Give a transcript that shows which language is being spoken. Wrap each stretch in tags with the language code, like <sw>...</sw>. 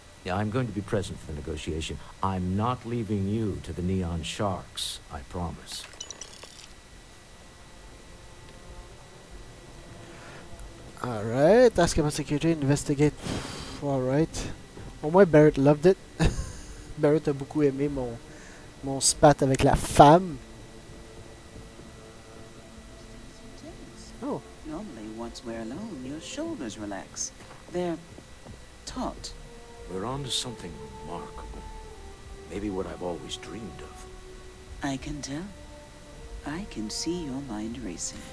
<en>Yeah, I'm going to be present for the negotiation. I'm not leaving you to the Neon Sharks, I promise. Alright, ask about security, investigate. Alright.</en> <fr>Au moins</fr> <en>Barrett loved it.</en> <fr>Barrett a beaucoup aimé mon spat avec la femme.</fr> <en>Oh. Normally, once we're alone, your shoulders relax. They're taut. We're on to something remarkable. Maybe what I've always dreamed of. I can tell. I can see your mind racing.</en>